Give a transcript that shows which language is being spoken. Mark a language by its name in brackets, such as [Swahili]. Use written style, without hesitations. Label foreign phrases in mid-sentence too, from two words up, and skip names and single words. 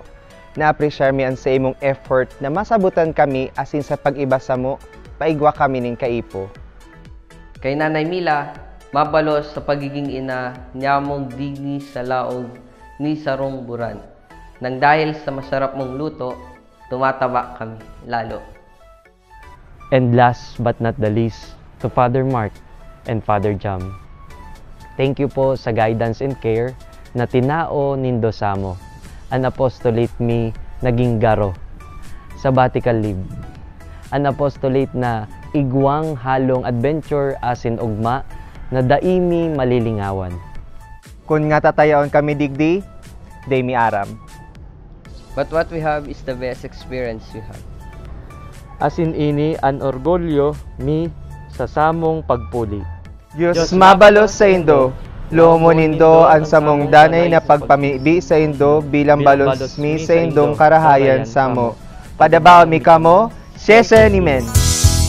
[Bikol] Na-appreciate mi ang sa imong effort na masabutan kami asin sa pag-ibasa mo, paigwa kami ning kaipo. Kay Nanay Mila, mabalos sa pagiging ina niyamong digni sa laog ni sarong buran. [Filipino] Nang dahil sa masarap mong luto, tumataba kami lalo. [English] And last but not the least, to Father Mark and Father Jam. Thank you [Bikol] po sa [English] guidance and care [Bikol] na tinao nindo samo. An apostolate mi naging garo. [English] Sabbatical leave. [Bikol] An apostolate na igwang halong adventure asin ugma na daimi malilingawan. Kung nga tatayaon kami digdi, day mi aram. [English] But what we have is the best experience we have. [Bikol] Asin ini an orgulyo mi sa samong pagpuli. Diyos mabalos sa indo, lumo nindo ang samong danay na pagpamibi sa indo bilang balos mi sa indong karahayan samo. Padabaw mi kamo, Sese ni men.